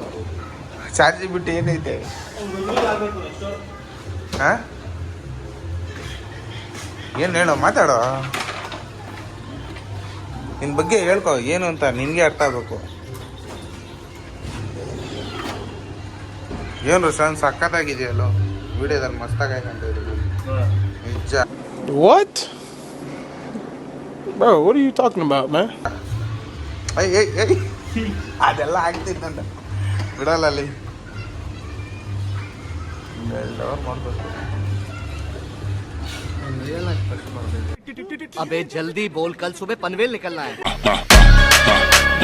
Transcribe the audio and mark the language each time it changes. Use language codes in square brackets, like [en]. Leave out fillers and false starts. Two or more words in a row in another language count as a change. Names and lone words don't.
[kn] ಚಾರ್ಜ್ ಬಿಟ್ಟು ಏನೈತೆ? ಹಾಂ ಏನು ಹೇಳೋ, ಮಾತಾಡೋ. ನಿನ್ನ ಬಗ್ಗೆ ಹೇಳ್ಕೊ ಏನು ಅಂತ ನಿನಗೆ ಅರ್ಥ ಆಗಬೇಕು. ಏನು ರೋಷನ್ ಸಖತ್ತಾಗಿದೆಯಲ್ಲೋ ವಿಡಿಯೋದಲ್ಲಿ, ಮಸ್ತಾಗೈತೆ ಅಂತ ಹೇಳಿದ್ರು ನಿಜ. [en] What? Bro, what are you talking about, man? [kn] ಅದೆಲ್ಲ ಆಗ್ತಿದ್ದಂತ ಬಿಡಲ್ಲ ಅಲ್ಲಿ. ಎಲ್ಲವ್ರು ಮಾಡ್ಬೇಕು. [hi] अबे जल्दी बोल, कल सुबह पनवेल निकलना है.